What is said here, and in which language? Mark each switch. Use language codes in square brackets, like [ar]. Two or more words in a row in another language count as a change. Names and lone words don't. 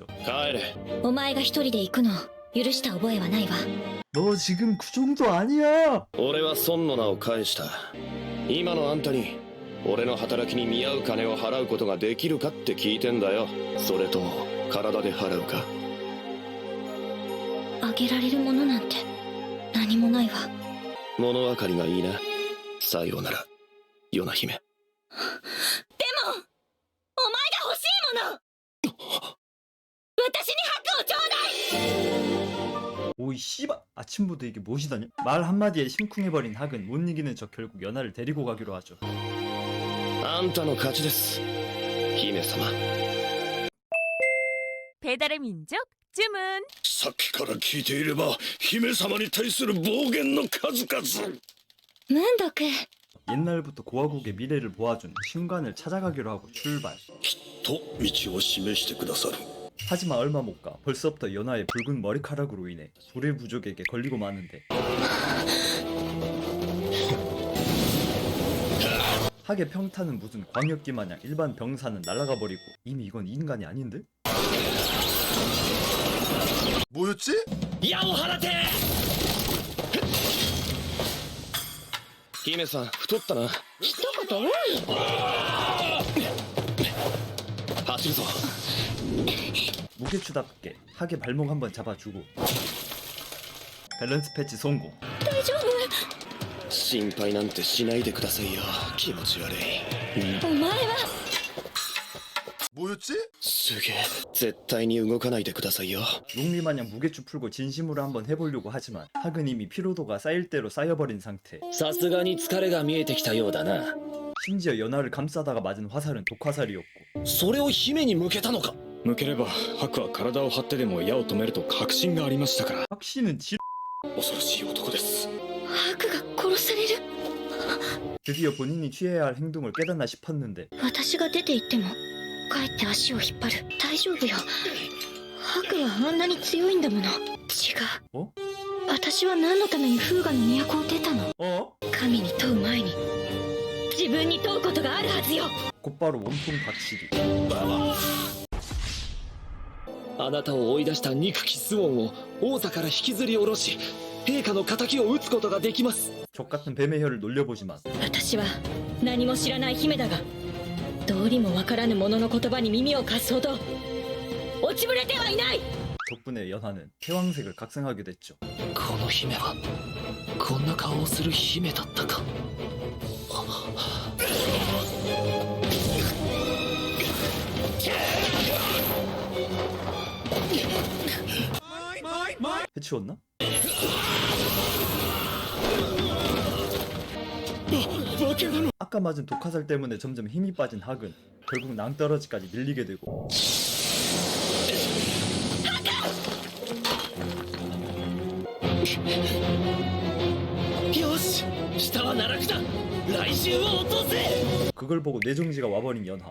[ja] 帰れ。お前が一人で行くの許した覚えはないわ。 [ko] 너 지금 그 정도 아니야! [ja] 俺は孫の名を返した。今のあんたに俺の働きに見合う金を払うことができるかって聞いてんだよ。それとも体で払うか。あげられるものなんて何もないわ。物分かりがいいな。さようなら与那姫。でもお前が欲しいもの私に白をちょうだい。 [ko] 오이 씨발 아침부터 이게 무엇이다냐? 말 한마디에 심쿵해버린 학은 못 이기는 척 결국 연하를 데리고 가기로 하죠. [ja] あんたの勝ちです、姫様。 [ko] 배달의 민족 주문. [ja] さっきから聞いていれば、姫様に対する暴言の数々。ムンドク。 [ko] 옛날부터 고아국의 미래를 보아준 신관을 찾아가기로 하고 출발. [ja] と道を示してくださる。 [ko] 하지만 얼마 못 가 벌써부터 연하의 붉은 머리카락으로 인해 불의 부족에게 걸리고 마는데 학의 평타는 무슨 광역기 마냥 일반 병사는 날아가 버리고 이미 이건 인간이 아닌데? 뭐였지? [ja] 矢を放て。姫さん太ったな。一言多い。走るぞ。 [ko] 무게추답게 하게 발목 한번 잡아주고 밸런스 패치 성공. [ja] 大丈心配なんてしないでくださいよ。気持ち悪い。夫？お前は。すげえ。絶対に動かないでくださいよ。 [ko] 용리마냥 무게추 풀고 진심으로 한번 해보려고 하지만 학은 이미 피로도가 쌓일 대로 쌓여버린 상태. [ja] さすがに疲れが見えてきたようだな。 [ko] 심지어 연하를 감싸다가 맞은 화살은 독화살이었고 [ja] それを姫に向けたのか。向ければ白は体を張ってでも矢を止めると確信がありましたから。 [ko] 확신은 지. [ja] 恐ろしい男です。ハクが殺される。 [ko] 드디어 본인이 취해야 할 행동을 깨닫나 싶었는데 [ja] 私が出て行っても帰って足を引っ張る。大丈夫よ。ハクはあんなに強いんだもの。違う。 [ko] 어? [ja] 私は何のためにフーガの都を出たの？ [ko] 어? [ja] 神に問う前に自分に問うことがあるはずよ。 [ko] 곧바로 몸통 박치기. [ja] あなたを追い出した憎きスオンを王座から引きずり下ろし、陛下の仇を討つことができます。 [ko] 족같은 뱀의 혀를 놀려보지만 [ja] 私は何も知らない姫だが、どうにもわからぬ者の言葉に耳を貸すほど落ちぶれてはいない。 [ko] 덕분에 연하는 태왕색을 각성하게 됐죠. [ja] この姫はこんな顔をする姫だったか。 [ko] 해치웠나? 아까 맞은 독화살 때문에 점점 힘이 빠진 학은 결국 낭떠러지까지 밀리게 되고 그걸 보고 뇌정지가 와버린 연하.